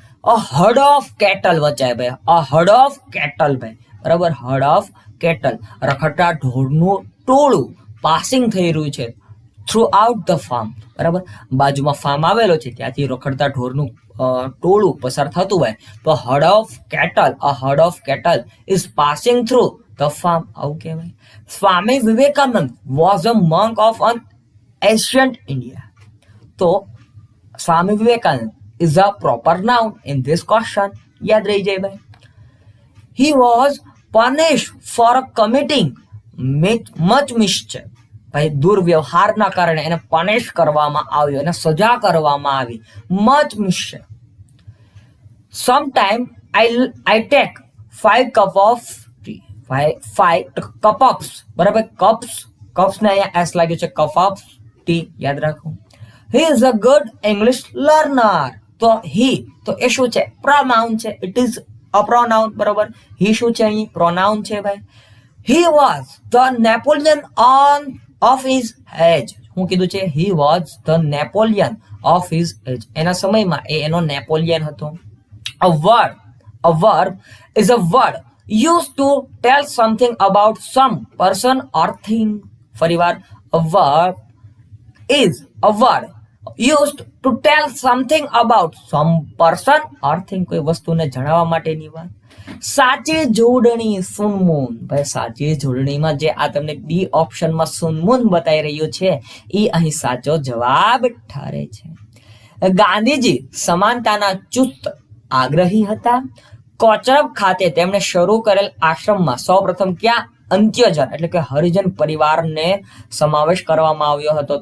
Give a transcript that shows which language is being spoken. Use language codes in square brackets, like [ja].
[en] a herd of cattle [gu] વચાય ભાઈ. [en] a herd of cattle [gu] ભાઈ બરાબર, [en] herd of cattle [gu] રખડતા ઢોરનું ટોળું [en] passing [gu] થઈ રહ્યું છે [en] throughout the farm [gu] બરાબર. બાજુમાં ફાર્મ આવેલો છે, ત્યાંથી રખડતા ઢોરનું ટોળું પસાર થતું હોય તો hard of cattle, [en] a herd of cattle is passing through the farm [gu] આવું કહેવાય. [en] Swami Vivekananda was a monk of an ancient India. તો Swami Vivekananda is a proper noun in this question. [gu] યાદ રહી જાય ભાઈ. [en] He was punished for committing much mischief. [gu] ભાઈ દુર્વ્યવહારના કારણે એને પનિશ કરવામાં આવ્યો, એને સજા કરવામાં આવી. [en] Much mischief. Sometime I take 5 cup of tea. 5 cups. [gu] બરાબર, કપ્સ ને અહીંયા એસ લાગ્યું છે, [en] cup of tea [gu] યાદ રાખો. [en] He is a good English learner. [gu] તો he તો એ શું છે? પ્રોનાઉન છે. [en] It is a pronoun. [gu] બરાબર, he શું છે? અહીં પ્રોનાઉન છે ભાઈ. [en] He was the Napoleon of his age. [gu] હું કીધું છે? [en] He was the Napoleon of his age. [gu] એના સમયમાં એનો નેપોલિયન હતો. [en] A verb is a word used to tell something about some person or thing. ફરીવાર, a verb is a word used to tell something about some person or thing. [gu] કોઈ વસ્તુને જણાવવા માટેની વાત. સાચી જોડણી સુનમૂન. ભાઈ સાચી જોડણીમાં જે આ તમને ડી ઓપ્શનમાં સુનમૂન બતાવી રહ્યું છે એ અહીં સાચો જવાબ ઠરે છે. ગાંધીજી સમાનતાના ચુસ્ત આગ્રહી હતા. કોચરબ ખાતે તેમણે શરૂ કરેલ આશ્રમમાં સૌપ્રથમ ક્યાં અંત્યજન એટલે કે હરિજન પરિવારને સમાવેશ કરવામાં આવ્યો હતો.